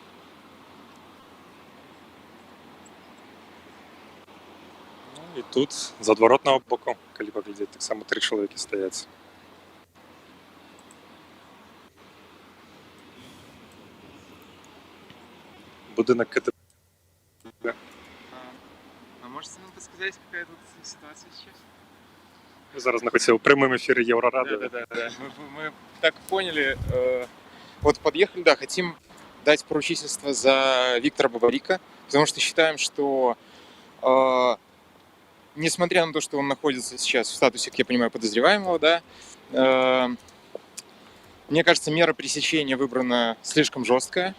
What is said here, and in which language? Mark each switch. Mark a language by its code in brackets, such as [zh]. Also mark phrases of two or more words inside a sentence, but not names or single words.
[be] Ну, і тут з адваротнага боку, калі паглядзець, таксама 3 чалавекі стаяць. Будынак КТБ. [ru] А можете нам подсказать, какая тут ситуация сейчас? [uk] Ми зараз знаходимося у прямому ефірі Євроради. [ru] Да. Мы так поняли. Вот подъехали, да, хотим дать поручительство за Виктора Бабарика, потому что считаем, что несмотря на то, что он находится сейчас в статусе, как я понимаю, подозреваемого, да, мне кажется, мера пресечения выбрана слишком жесткая.